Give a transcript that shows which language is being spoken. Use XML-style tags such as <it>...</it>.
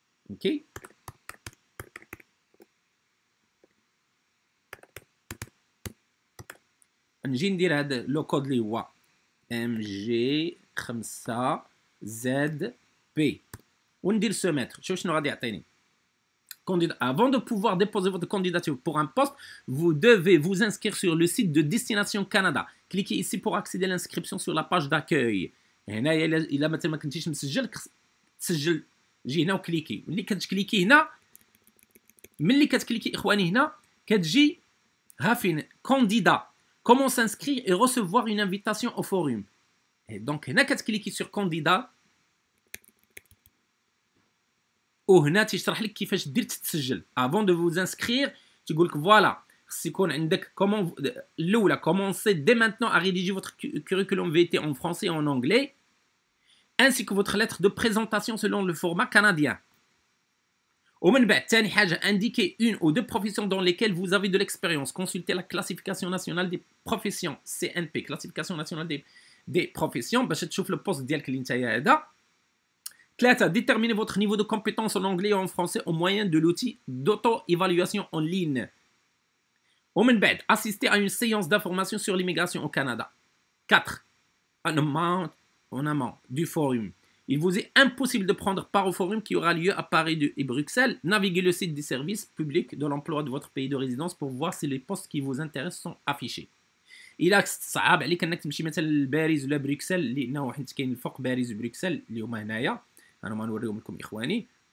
<ar>اوكي نجي ندير هذا لو كود اللي هو ام جي 5 زد بي وندير سو متر. شوف شنو غادي يعطيني.</ar> <fr>Avant de pouvoir déposer votre candidature pour un poste, vous devez vous inscrire sur le site de Destination Canada. Cliquez ici pour accéder à l'inscription sur la page d'accueil.</fr> <ar>هنا الا مثلا ما كنتيش مسجل تسجل، جي هنا وكليكي. ملي كتكليكي هنا ملي كتكليكي اخواني هنا كتجي ها فين كانديدا. Comment s'inscrire et recevoir une invitation au forum.</ar> <fr>Et donc,</fr> <ar>هنا كتكليكي</ar> <fr>sur candidat</fr> <ar>وهنا تيشرح لك كيفاش دير تتسجل.</ar> <fr>Avant de vous inscrire</fr> <ar>تيقول لك فوالا خص يكون عندك كومون الاولى</ar> <fr>commencez dès maintenant à rédiger votre curriculum vitae en français et en anglais ainsi que votre lettre de présentation selon le format canadien.</fr> <ar>ومن بعد ثاني حاجه</ar> <fr>indiquer une ou deux professions dans lesquelles vous avez de l'expérience. Consultez la classification nationale des professions CNP, classification nationale des professions</fr> <ar>باش تشوف لو بوست ديالك اللي نتايا هذا.</ar> <fr>3 déterminez votre niveau de compétence en anglais et en français au moyen de l'outil d'auto-évaluation en ligne.</fr> <ar>ومن بعد</ar> <fr>assister à une séance d'information sur l'immigration au Canada. 4 en amont du forum. Il vous est impossible de prendre part au forum qui aura lieu à Paris et Bruxelles. Naviguez le site des services publics de l'emploi de votre pays de résidence pour voir si les postes qui vous intéressent sont affichés.</fr> <ar>إلا صعب عليك أنك تمشي مثلا لباريس ولا بروكسل لأنه حيت كاين الفوق باريس وبروكسل اللي هما هنايا. أنا ما نوريهم لكم إخواني.</ar>